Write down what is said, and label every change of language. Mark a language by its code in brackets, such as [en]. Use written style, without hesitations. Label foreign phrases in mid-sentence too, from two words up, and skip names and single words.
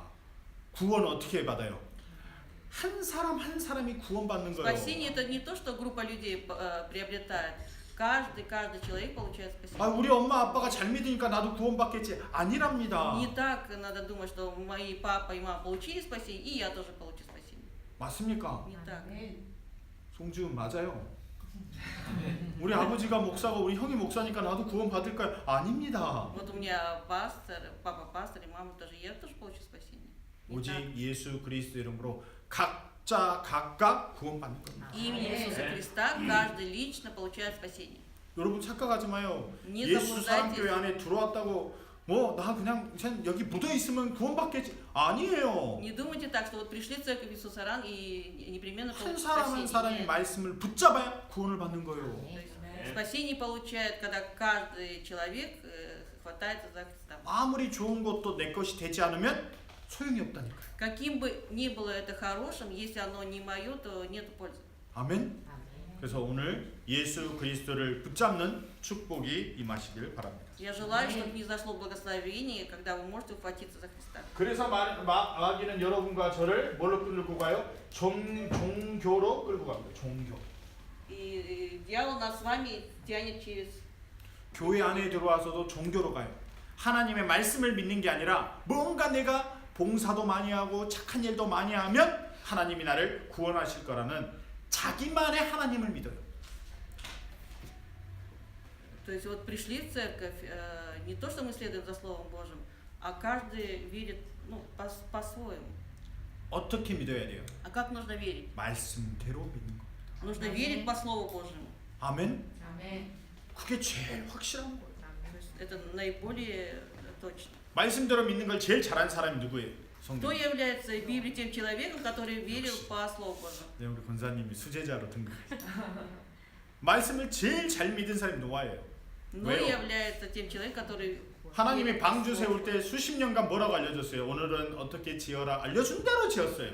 [ko] 구원은 어떻게 받아요? 한 사람 한 사람이 구원받는 거예요. [ru] Спасение это не то, что группа людей приобретает. Каждый человек получает спасение. [ko] 아, 우리 엄마 아빠가 잘 믿으니까 나도 구원받겠지. 아니랍니다. [ru] Не так надо думать, что мои папа и мама получили спасение, и я тоже получу спасение. [ko] 맞습니까? [ru] Не так. [ko] 송지훈 맞아요. 우리 아버지가 목사가 우리 형이 목사니까 나도 구원받을까요? 아닙니다. [ru] Вот у меня пастор, папа пастор, и мама тоже, я тоже получу спасение. Не [ko] 오직 [ru] так. [ko] 예수 그리스도 이름으로 각자 각각 구원받는 겁니다. [ru] Именем Иисуса Христа каждый лично получает спасение. [ko] 여러분 착각하지 마요. [ru] Не [ko] 예수 [ru] заблуждайтесь. [ko] 사랑교회 안에 들어왔다고 나 그냥 여기 묻어 있으면 구원받겠지. 아니에요. [ru] Не думайте так, что вот пришли в церковь Иисуса Ран и непременно [ko] 한 [ru] получат [ko] 사람 한 사람이 [ru] спасение. Нет. [ko] 말씀을 붙잡아야 구원을 받는 거예요. [ru] То есть спасение получает, когда каждый человек хватается за Христа. [ko] 아무리 좋은 것도 내 것이 되지 않으면 소용이 없다니까요. [ru] Каким бы ни было это хорошим, если оно не мое, то нет пользы. [ko] 아멘. 그래서 오늘 예수 그리스도를 붙잡는 축복이 임하시길 바랍니다. [ru] Я желаю, чтобы не зашло благословение, когда вы можете ухватиться за Христа. [ko] 그래서 마귀는 여러분과 저를 뭘로 끌고 가요? 종교로 끌고 갑니다. 종교. [ru] И дьявол нас с вами тянет через [ko] 교회 안에 들어와서도 종교로 가요. 하나님의 말씀을 믿는 게 아니라 뭔가 내가 봉사도 많이 하고 착한 일도 많이 하면 하나님이 나를 구원하실 거라는 자기만의 하나님을 믿어요. [ru] То есть вот пришли в церковь, не то, что мы следуем за Словом Божьим, а каждый верит по-своему. [ko] 어떻게 믿어야 돼요? [ru] А как нужно верить? [ko] 말씀대로 믿는 거. [ru] Нужно верить по Слову Божьему. [ko] 아멘. 아멘. 그게 제일 확실한 거예요. [ru] То есть это наиболее точно. [ko] 말씀대로 믿는 걸 제일 잘하는 사람이 누구예요? [ru] Кто [ko] 성경. [ru] является в Библии тем человеком, который верил по Слову Божьему? [ko] 네, 우리 권사님이 수제자로 등극했어요. 말씀을 제일 잘 믿은 사람이 노아예요. [ru] Но [ko] 왜요? [ru] является тем человеком, который [ko] 하나님이 [ru] верит [ko] 방주 [ru] в [ko] 세울 [ru] Слово. [ko] 때 수십 년간 뭐라고 알려줬어요? 오늘은 어떻게 지어라 알려준 대로 지었어요.